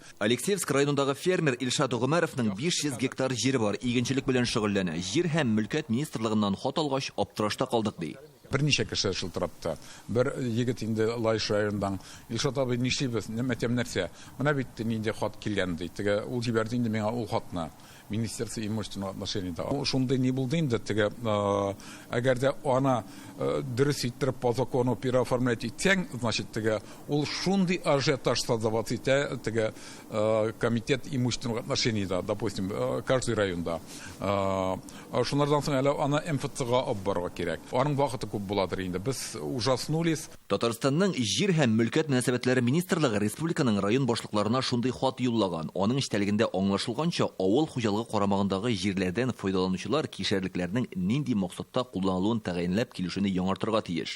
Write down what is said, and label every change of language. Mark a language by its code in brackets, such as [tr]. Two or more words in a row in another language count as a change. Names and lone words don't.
[tt] Алексеевск районындагы фермер Илшат Гомәровның 500 гектар җире бар. Игенчелек белән шөгыльләнә. Җир һәм мөлкәт министрлыгыннан хат алгач аптырашта калдык ди. Берничә кеше шылтырапты. Бер егет инде Лайш районындан Илшат абый нишлибез, нәмәтем нәрсә? Менә бит нинди хат килгән ди. Теге ул җибәрде инде миңа ул хатны. [ru] Министерство имущественного отношения. [tt] Шундай не булды инде теге, әгәр дә ана дөрес иттереп [ru] по закону переоформлять [tt] итсәң, значит теге ул шундый [ru] ажиотаж создавать [tt] итә теге [ru] комитет имущественного отношения, [tt] допустим, каждый районда. Шуннардан соң әле ана МФЦга алып барырга кирәк. Аның вакыты күп буладыр инде. [ru] Без ужаснулись. [tt] Татарстанның җир һәм мөлкәт мөнәсәбәтләре министрлыгы республиканың район башлыкларына шундый хат юллаган. Аның эчтәлегендә аңлашылганча, авыл хуҗалыгы карамагындагы җирләрдән файдаланучылар кишәрлекләрнең нинди максатта кулланылуын тәгаенләп килешүне яңартырга тиеш.